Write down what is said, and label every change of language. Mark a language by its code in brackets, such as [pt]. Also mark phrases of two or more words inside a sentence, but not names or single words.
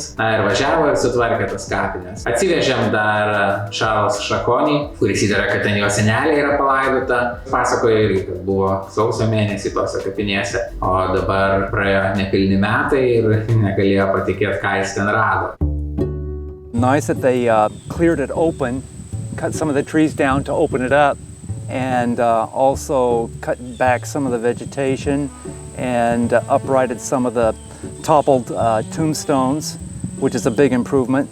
[lt] Na ir važiavo ir sutvarkė tas kapinės. Atsivežėm dar Charles Šakonį, kuris įtara, kad ten jo senelė yra palaidota. Pasakojo irgi, kad buvo sausio mėnesį tose kapinėse, o dabar praėjo nepilni metai ir negalėjo patikėti, ką jis ten rado. [en] Nice that they cleared it open, cut some of the trees down to open it up, and also cut back some of the vegetation and uprighted some of the toppled tombstones, which is a big improvement.